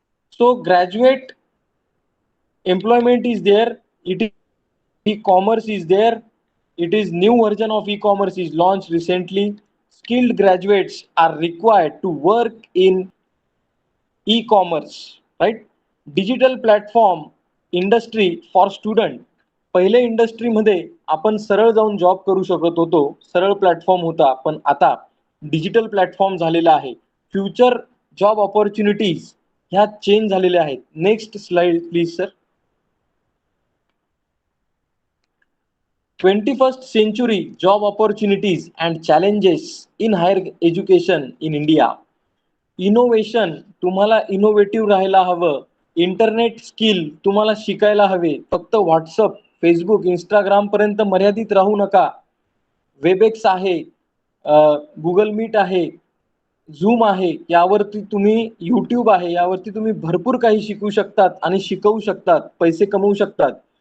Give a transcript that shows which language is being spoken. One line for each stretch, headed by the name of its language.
English: So graduate employment is there, it is e-commerce is there, it is new version of e-commerce is launched recently. Skilled graduates are required to work in e-commerce, right? Digital platform industry for student.
Marathi: पहिले इंडस्ट्रीमध्ये आपण सरळ जाऊन job करू शकत होतो, सरळ platform होता, पण आता डिजिटल प्लॅटफॉर्म झालेला आहे. फ्युचर जॉब ऑपॉर्च्युनिटीज ह्या चेंज झालेल्या आहेत.
English: Next slide please sir. 21st century job opportunities and challenges in higher education in India.
Marathi: Innovation, तुम्हाला इनोव्हेटिव्ह राहायला हवं. इंटरनेट स्किल तुम्हाला शिकायला हवे. फक्त व्हॉट्सअप, फेसबुक, इंस्टाग्राम पर्यंत मर्यादित राहू नका. वेबएक्स आहे, गुगल मीट आहे, झूम आहे, यावरती तुम्ही, यूट्यूब आहे, यावरती तुम्ही भरपूर काही शिकू शकतात आणि शिकवू शकतात, पैसे कमवू शकतात.